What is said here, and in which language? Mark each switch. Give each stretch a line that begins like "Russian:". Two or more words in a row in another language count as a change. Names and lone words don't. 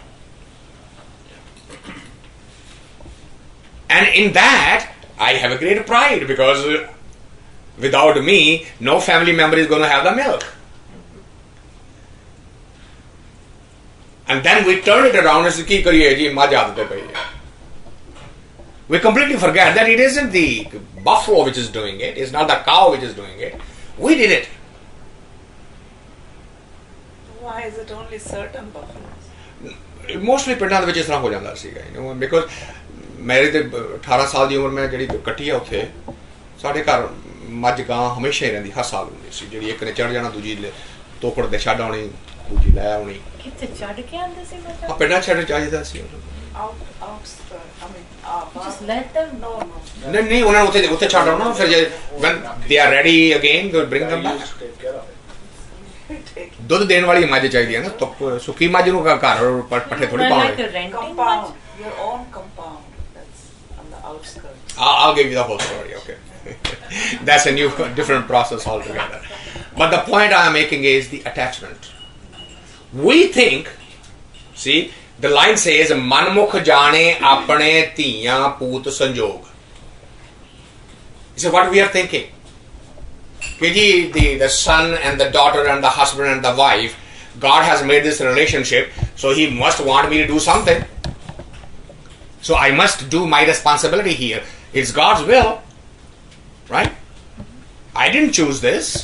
English: And in that, I have a great pride because without me, no family member is going to have the milk. And then we turn it around and say,
Punjabi: "ਕੀ ਕਰੀਏ ਜੀ, ਮਾਂ ਜਾਤ ਦੇ ਪਈ ਹੈ."
English: We completely forget that it isn't the buffalo which is doing it, it's not the cow which is doing it. We did it. Why is it only certain buffaloes?
Punjabi: Mostly ਪਿੰਡਾਂ ਦੇ ਵਿੱਚ ਇਸ ਤਰ੍ਹਾਂ ਹੋ ਜਾਂਦਾ ਸੀਗਾ, because ਮੇਰੇ ਤੇ 18 ਸਾਲ ਦੀ ਉਮਰ ਮੈਂ ਜਿਹੜੀ ਕੱਟੀ ਆ ਉੱਥੇ ਸਾਡੇ ਘਰ ਮੱਝ ਗਾਂ ਹਮੇਸ਼ਾ ਹੀ ਰਹਿੰਦੀ, ਹਰ ਸਾਲ ਹੁੰਦੀ ਸੀ, ਜਿਹੜੀ ਇੱਕ ਨੇ ਚੜ ਜਾਣਾ ਦੂਜੀ ਤੋਕੜ ਦੇ ਛੱਡ ਆਉਣੀ, ਦੂਜੀ ਲੈ ਆਉਣੀ. ਕਿੱਥੇ ਛੱਡ ਕੇ ਆਂਦੇ ਸੀ ਮੈਂ ਆ ਪਿੰਡਾਂ ਛੱਡ ਚਾਹੀਦਾ ਸੀ.
English: Outskirts. I mean, just let them no.
Punjabi: ਨਹੀਂ ਉਹਨਾਂ ਨੂੰ ਉੱਥੇ ਛੱਡ ਆਉਣਾ, ਫਿਰ ਜੇ
English: when they are ready again they will bring them I back. used to take care of it.
Punjabi: ਦੁੱਧ ਦੇਣ ਵਾਲੀ ਮੱਝ ਚਾਹੀਦੀ ਹੈ ਨਾ, ਸੁੱਕੀ ਮੱਝ ਨੂੰ ਘਰ ਪੱਠੇ ਥੋੜੀ ਪਾਉਣੇ.
English: like a renting Compound. Your own compound. That's on the outskirts. I'll give you the whole story, okay? That's a new, different process altogether. But the point I am making is the attachment. We think, see, the line says,
Punjabi: "ਮਨਮੁਖ ਜਾਣੇ ਆਪਣੇ ਤੀਆਂ ਪੂਤ ਸੰਜੋਗ."
English: This is what we are thinking. the son and the daughter and the husband and the wife, God has made this relationship, so He must want me to do something. So I must do my responsibility here. It's God's will, right? I didn't choose this.